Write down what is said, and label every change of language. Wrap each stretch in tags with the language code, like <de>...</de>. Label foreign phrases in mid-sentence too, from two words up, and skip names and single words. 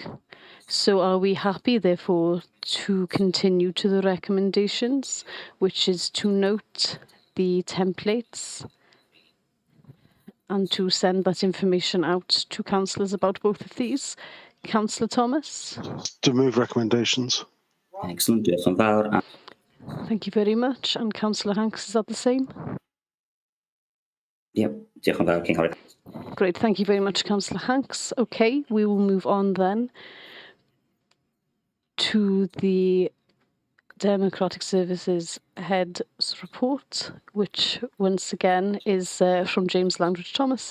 <en>So are we happy, therefore, to continue to the recommendations, which is to note the templates and to send that information out to councillors about both of these? Councillor Thomas? To move recommendations. Excellent.</en> <cy>Diolch yn fawr.</cy> <en>Thank you very much. And Councillor Hanks, is that the same? Yep.</en> <cy>Diolch yn fawr, Cynghorydd.</cy> <en>Great, thank you very much, Councillor Hanks. Okay, we will move on then to the Democratic Services Head's report, which once again is from James Landridge Thomas.</en>